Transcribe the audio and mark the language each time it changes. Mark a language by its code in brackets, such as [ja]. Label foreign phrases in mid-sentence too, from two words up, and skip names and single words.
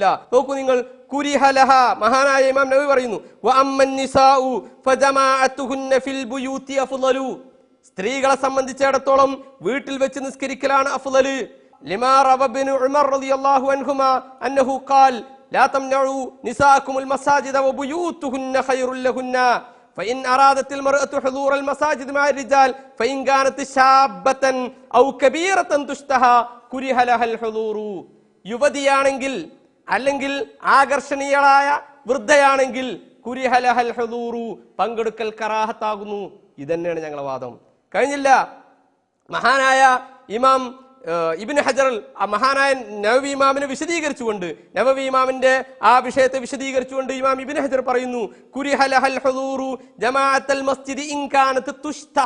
[ml] നോക്കൂ നിങ്ങൾ, കുരിഹലഹ, മഹാനായ ഇമാം നവവി പറയുന്നു, [ar] وأما النساء فجماعتهن في البيوت أفضل. [ml] സ്ത്രീകളെ സംബന്ധിച്ചിടത്തോളം വീട്ടിൽ വെച്ച് നിസ്കരിക്കലാണ് അഫ്ളൽ. [ar] لما روى ابن عمر رضي الله عنهما أنه قال لا تمنعوا نساءكم المساجد وبيوتهن خير لهن فإن أرادت المرأة حضور المساجد مع الرجال فإن كانت شابة أو كبيرة تشتهى كره لها الحضور. [ml] യുവതിയാണെങ്കിൽ അല്ലെങ്കിൽ ആകർഷണീയളായ വൃദ്ധയാണെങ്കിൽ [ar] كره لها الحضور, [ml] പങ്കെടുക്കൽ കറാഹത്താകുന്നു. ഇതന്നെയാണ് ഞങ്ങളുടെ വാദം. കഴിഞ്ഞില്ല. മഹാനായ ഇമാം ഇബ്നു ഹജർ മഹാനായ നവവി ഇമാമിനെ വിശദീകരിച്ചുകൊണ്ട്, നവവി ഇമാമിന്റെ ആ വിഷയത്തെ വിശദീകരിച്ചുകൊണ്ട് ഇമാം ഇബ്നു ഹജർ പറയുന്നു, [ar] كره لها الحضور جماعة المسجد إن كانت تشتهى.